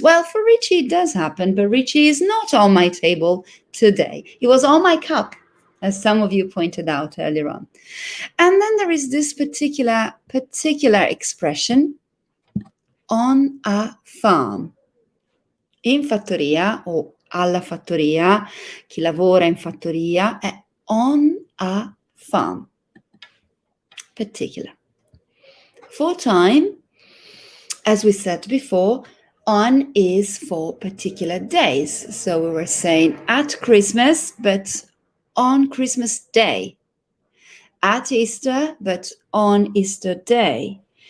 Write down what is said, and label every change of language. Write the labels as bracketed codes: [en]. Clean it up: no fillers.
[en] Well, for Richie, it does happen, but Richie is not on my table today. He was on my cup, as some of you pointed out earlier on. And then there is this particular expression, on a farm. [it] In fattoria o alla fattoria, chi lavora in fattoria è [en] on a farm. Particular. For time, as we said before, on is for particular days. So we were saying at Christmas, but on Christmas Day. At Easter, but on Easter Day.